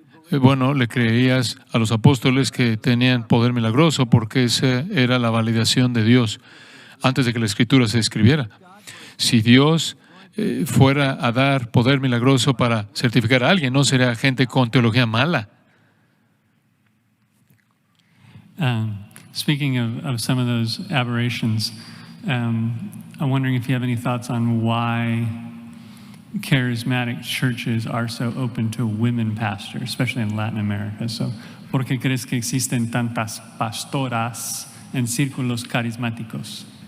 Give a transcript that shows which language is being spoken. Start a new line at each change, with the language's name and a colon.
Spanish: Bueno, le creías a los apóstoles que tenían poder milagroso porque esa era la validación de Dios antes de que la Escritura se escribiera. Si Dios fuera a dar poder milagroso para certificar a alguien, no sería gente con teología mala.
English: Speaking of some of those aberrations, I'm wondering if you have any thoughts on why charismatic churches are so open to women pastors, especially in Latin America.
Spanish: So, ¿por qué crees que existen tantas pastoras en círculos carismáticos?